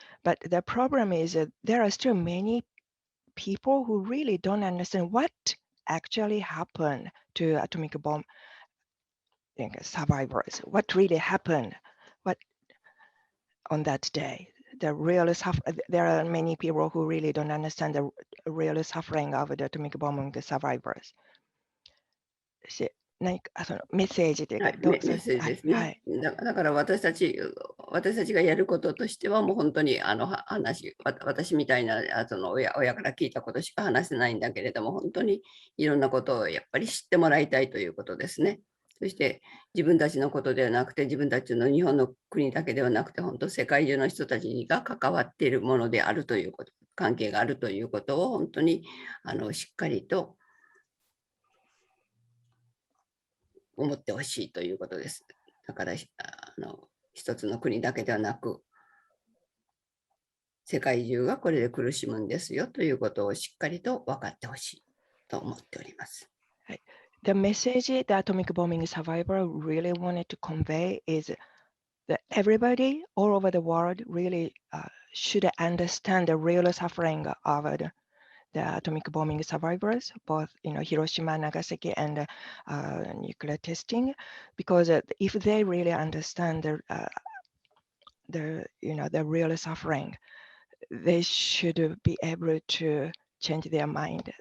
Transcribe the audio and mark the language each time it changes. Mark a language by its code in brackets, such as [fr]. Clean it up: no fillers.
[en] But the problem is that there are still many people who really don't understand what actually happened to atomic bomb survivors. What really happened? What on that day? There are many people who really don't understand the real suffering of the atomic bombing survivors. [ja] 何かそのメッセージというか、メッセージですね。だから私たちがやることとしては、もう本当に私みたいな親から聞いたことしか話せないんだけれども、本当にいろんなことをやっぱり知ってもらいたいということですね。そして自分たちのことではなくて、自分たちの日本の国だけではなくて、本当世界中の人たちが関わっているものであるということ、関係があるということを本当にしっかりと思ってほしいということです。だから一つの国だけではなく、世界中がこれで苦しむんですよということをしっかりと分かってほしいと思っております。はい。 [en] The message the atomic bombing survivor really wanted to convey is that everybody all over the world really should understand the real suffering of the atomic bombing survivors, both Hiroshima, Nagasaki, and nuclear testing, because if they really understand the real suffering, they should be able to change their mind.